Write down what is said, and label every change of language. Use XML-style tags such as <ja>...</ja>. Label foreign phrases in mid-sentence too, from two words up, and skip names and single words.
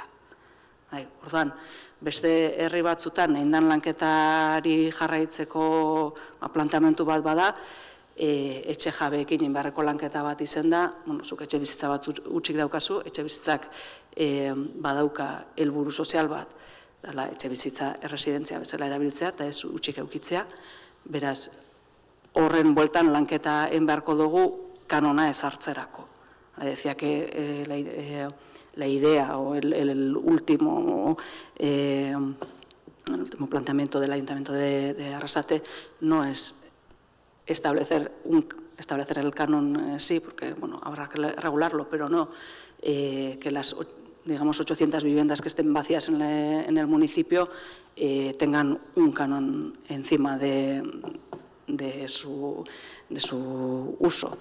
<eu>Orduan, beste herri batzutan eindan lanketari jarraitzeko planteamendu bat bada, etxe jabeekin inbarreko lanketa bat izen da, zuk etxe bizitza bat utxik daukazu, etxe bizitzak badauka helburu sozial bat, etxe bizitza erresidentzia bezala erabiltzea, eta ez utxik eukitzea, beraz, horren bueltan lanketa enbeharko dugu kanona ezartzerako.</eu> <es>Decía que la idea o el último planteamiento del Ayuntamiento de Arrasate no es establecer el canon, sí, porque habrá que regularlo, pero no que las, digamos, 800 viviendas que estén vacías en el municipio tengan un canon encima de su uso.</es>